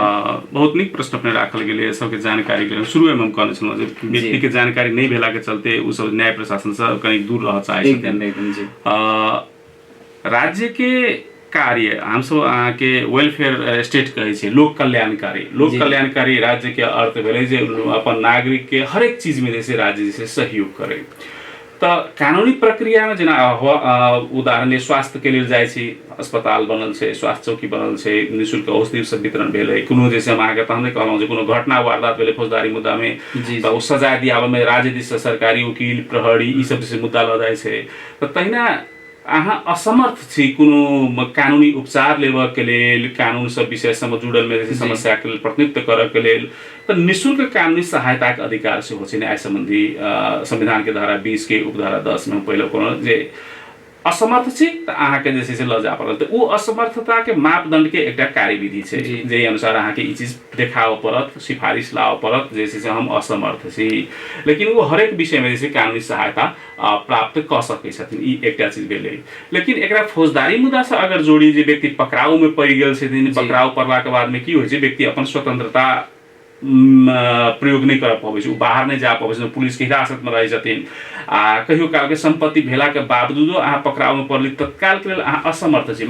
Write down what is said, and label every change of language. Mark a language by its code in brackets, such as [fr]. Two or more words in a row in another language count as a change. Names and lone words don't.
[mai] बहुत निक प्रश्न अपने राखल गेलै सबके जानकारी के शुरू में हम कहने छलहुँ जे व्यक्ति के जानकारी नहीं भेला के चलते उ सब न्याय प्रशासन से कहीं दूर रह चाहे राज्य के कार्य हम सब अहाँ के [en] welfare state [mai] कहे छै लोक कल्याणकारी राज्य के अर्थ भेलै जे अपन नागरिक के हर एक चीज में जैसे राज्य जैसे सहयोग करे तो कानूनी प्रक्रिया में जेना उदाहरण स्वास्थ्य के लिए जाय छी अस्पताल बनल छै स्वास्थ्य चौकी बनल छै निःशुल्क औषधि सब वितरण भेलै कोनो जैसे हम अहाँके तहने कहलहुँ जे कोनो घटना वारदात भेलै फौजदारी मुद्दा में तो उ सजाय दियाबे में राज्य दिस सरकारी वकील प्रहरी ई सब जैसे मुद्दा ल जाय छै तो तहिना अहाँ असमर्थ छी कोनो कानूनी उपचार लेबऽ के लेल कानून सब विषय से जुड़ल में जैसे समस्या के लेल प्रतिनिधित्व करऽ के लेल तो निःशुल्क कानूनी सहायता के अधिकार से हो छै न्याय संबंधी संविधान के धारा 20 के उपधारा 10 में पहले कोनो जे असमर्थ छी त अहाँ के जे छै से ल जा पड़ल। त ओ असमर्थता के मापदंड के एकटा कार्यविधि छै जे अनुसार अहाँ के ई चीज देखाव पड़त, सिफारिश लाव पड़त जे छै से हम असमर्थ छी। लेकिन वो हरेक विषय में जे छै कानूनी सहायता प्राप्त क सकै छथिन, ई एकटा चीज भेलै। लेकिन एकरा फौजदारी मुद्दा से अगर जोड़ी जे व्यक्ति पकड़ाउ में पड़ गेल छथिन, पकड़ाउ पड़ला के बाद में की होइ छै व्यक्ति अपन स्वतंत्रता प्रयोग नहीं कर पाबै छै, बाहर नहीं जा पाबै छै, पुलिस के हिरासत में रहै छथिन आ कहियो काल के संपत्ति भेला के बावजूदो अहाँ पकड़ाव में पड़ली तत्काल के लेल अहाँ असमर्थ छी।